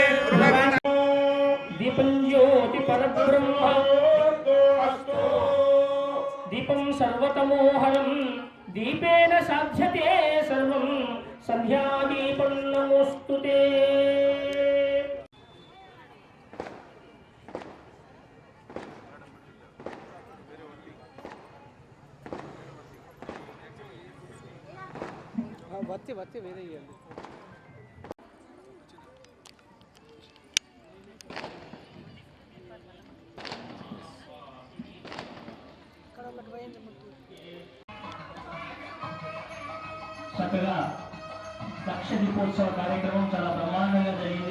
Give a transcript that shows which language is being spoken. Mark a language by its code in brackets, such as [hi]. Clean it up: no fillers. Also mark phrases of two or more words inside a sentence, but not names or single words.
[sa] दीपं ज्योति परब्रह्म दीपं सर्वतमोहरं दीपेन साध्यते सर्वं संध्यादीपं नमोस्तुते। बच्चे बच्चे वेरे ही है [te] చక్కగా లక్ష దీపోత్సవ కార్యక్రమం చాలా బ్రహ్మాండంగా జరిగింది.